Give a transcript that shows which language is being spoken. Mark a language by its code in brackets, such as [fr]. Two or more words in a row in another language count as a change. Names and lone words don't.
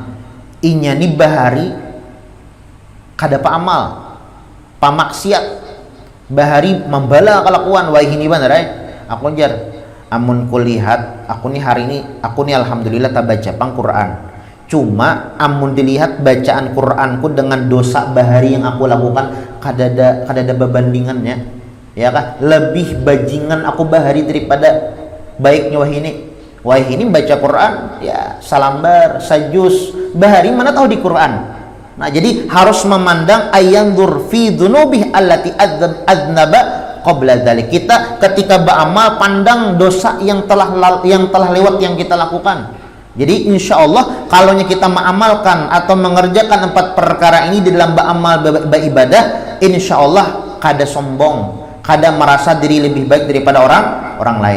[bjn] Inya nih bahari kada pa amal, pa maksiat, bahari membala kelakuan wah ini benar aku jar amun kulihat aku nih hari ini aku nih alhamdulillah tak baca Quran, cuma amun dilihat bacaan Quranku dengan dosa bahari yang aku lakukan kada ada berbandingannya, ya kan? Lebih bajingan aku bahari daripada baiknya wah ini baca Quran ya salambar sajus bahari mana tahu di Quran. Nah, jadi harus memandang [ar] أن ينظر في ذنوبه التي أذنب قبل ذلك. [bjn] Kita ketika beramal pandang dosa yang telah lewat yang kita lakukan. Jadi [ar] إن شاء الله [bjn] kalau kita mengamalkan atau mengerjakan 4 perkara ini di dalam beramal beribadah, [ar] إن شاء الله [bjn] kada sombong, kada merasa diri lebih baik daripada orang lain.